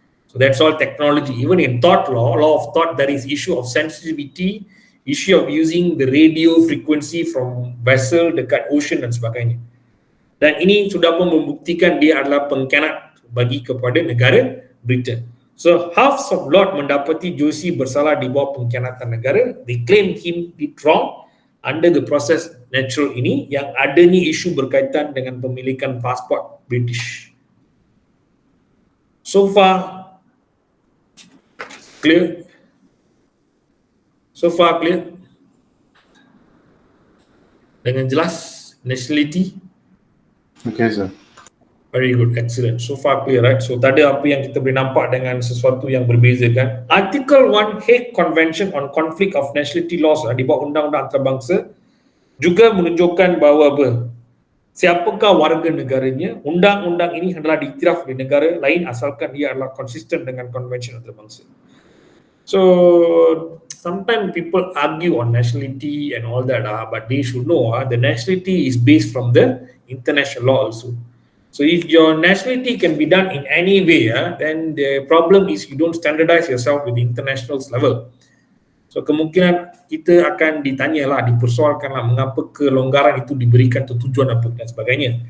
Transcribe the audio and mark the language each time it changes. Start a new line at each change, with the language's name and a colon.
English: So that's all technology. Even in thought law of thought, there is issue of sensitivity, issue of using the radio frequency from vessel dekat ocean
Malay: dan sebagainya. Dan ini sudah pun membuktikan dia adalah pengkhianat bagi kepada negara Britain. So House of Lords mendapati Joyce bersalah di bawah pengkhianatan negara.
English: They claim him did wrong. Under the process natural
Malay: ini yang adanya isu berkaitan dengan pemilikan pasport British.
English: So far clear? So far clear?
Malay: Dengan jelas nationality?
English: Okay, sir. Very good, excellent. So far clear, right? So
Malay: tadi apa yang kita boleh nampak dengan sesuatu yang berbeza kan? Article 1 Hague Convention on Conflict of Nationality Laws di bawah undang-undang antarabangsa juga menunjukkan bahawa siapakah warga negaranya. Undang-undang ini adalah diiktiraf di negara lain asalkan ia adalah konsisten dengan konvensi antarabangsa.
English: So sometimes people argue on nationality and all that, but they should know the nationality is based from the international law also. So if your nationality can be done in any way, then the problem is you don't standardize yourself with the international level.
Malay: So kemungkinan kita akan ditanyalah, dipersoalkanlah mengapa kelonggaran itu diberikan untuk tujuan apa dan sebagainya.